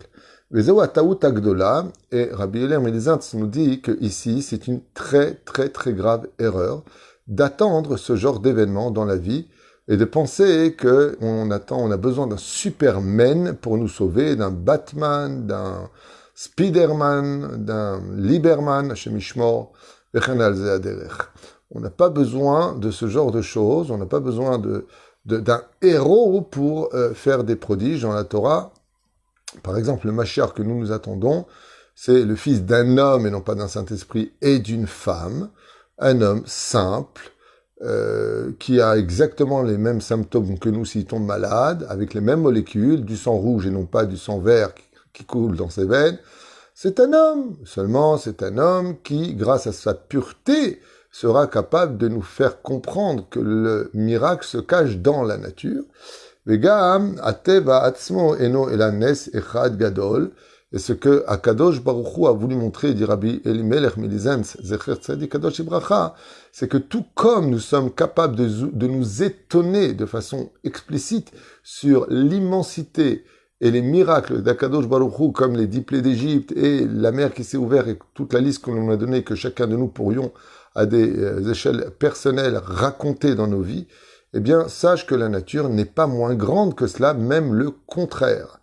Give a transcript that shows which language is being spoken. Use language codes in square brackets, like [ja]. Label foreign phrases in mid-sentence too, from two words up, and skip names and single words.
[fr] Et Rabbi Eliezer Milizens nous dit que ici, c'est une très très très grave erreur d'attendre ce genre d'événement dans la vie et de penser que on a besoin d'un Superman pour nous sauver, d'un Batman, d'un Spiderman, d'un Liberman, [he] השם ישמור, וכן על זה הדרך. [fr] On n'a pas besoin de ce genre de choses, on n'a pas besoin d'un héros pour faire des prodiges dans la Torah. Par exemple, le Mashiach que nous attendons, c'est le fils d'un homme et non pas d'un Saint-Esprit et d'une femme, un homme simple, qui a exactement les mêmes symptômes que nous s'il tombe malade, avec les mêmes molécules, du sang rouge et non pas du sang vert qui coule dans ses veines. C'est un homme, seulement c'est un homme qui, grâce à sa pureté, sera capable de nous faire comprendre que le miracle se cache dans la nature. [he] וגם הטבע עצמו אינו אלא נס אחד גדול, [fr] et ce que [he] הקדוש ברוך הוא [fr] a voulu montrer, dit Rabbi Elimelech Milizens, [he] זכר צדיק קדוש [fr] Ibracha, c'est que tout comme nous sommes capables de nous étonner de façon explicite sur l'immensité et les miracles d' [he] הקדוש ברוך הוא, [fr] comme les 10 plaies d'Égypte et la mer qui s'est ouverte et toute la liste que l'on a donnée, que chacun de nous pourrions à des échelles personnelles raconter dans nos vies, eh bien, sache que la nature n'est pas moins grande que cela, même le contraire.